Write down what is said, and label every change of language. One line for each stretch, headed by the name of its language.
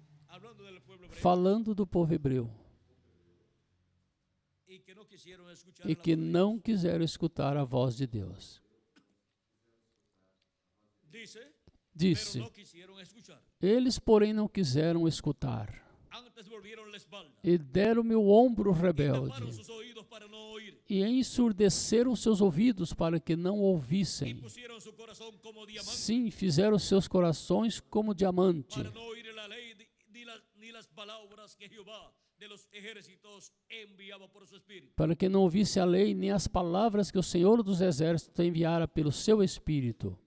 Spanish: hablando del pueblo hebreo,
Portuguese: falando do povo hebreu,
Spanish: y que no quisieron escuchar
Portuguese: e
Spanish: la
Portuguese: que
Spanish: voz de
Portuguese: não quiseram escutar a voz de Deus.
Spanish: Dios. Dice,
Portuguese: Disse,
Spanish: pero no quisieron escuchar.
Portuguese: eles, porém, não quiseram escutar,
Spanish: Antes volvieron la espalda
Portuguese: e deram-me o ombro
Spanish: y taparon
Portuguese: rebelde,
Spanish: sus oídos para no oír,
Portuguese: e ensurdeceram seus ouvidos para que não
Spanish: y
Portuguese: ouvissem.
Spanish: pusieron su corazón como diamante
Portuguese: Sim, fizeram seus corações como diamante,
Spanish: para no oír la ley ni las palabras que Jehová de los ejércitos enviaba por su espíritu.
Portuguese: para que não ouvisse a lei nem as palavras que o Senhor dos Exércitos enviara pelo seu Espírito,